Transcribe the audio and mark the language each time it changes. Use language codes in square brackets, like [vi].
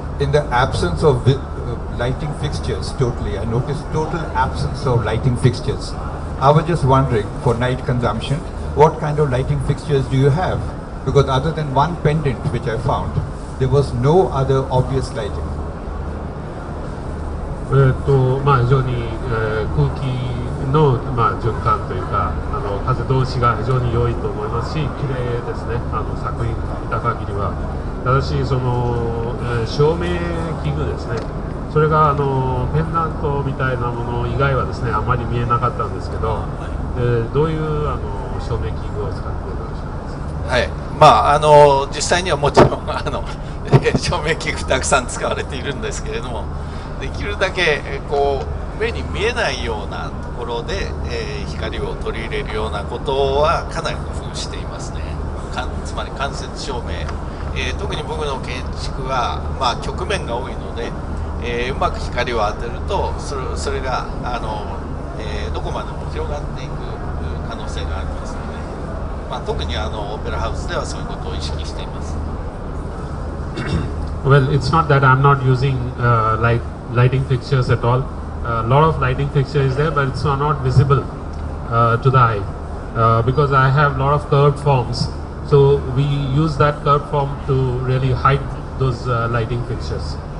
[en] In the absence of lighting fixtures, totally, I noticed total absence of lighting fixtures. I was just wondering, for night consumption, what kind of lighting fixtures do you have? Because other than one pendant which I found, there was no other obvious lighting. [ja] 非常に、空気の、循環というか風通しが非常に良いと思いますし、綺麗ですね、作品見た限りは。ただしその、照明器具ですね、それがペンダントみたいなもの以外はですねあまり見えなかったんですけど、どういう照明器具を使っていらっしゃいますか？はい、実際にはもちろん照明器具たくさん使われているんですけれども、できるだけ目に見えないようなところで、光を取り入れるようなことはかなり工夫していますね。つまり間接照明、特に僕の建築は、曲面が多いので、うまく光を当てるとそれがどこまでも広がっていく可能性がありますので、特にオペラハウスではそういうことを意識しています。 [en] Well, it's not that I'm not using lighting fixtures at all. A lot of lighting fixture is there, but it's not visible to the eye because I have a lot of curved forms. So we use that curved form to really hide those lighting fixtures.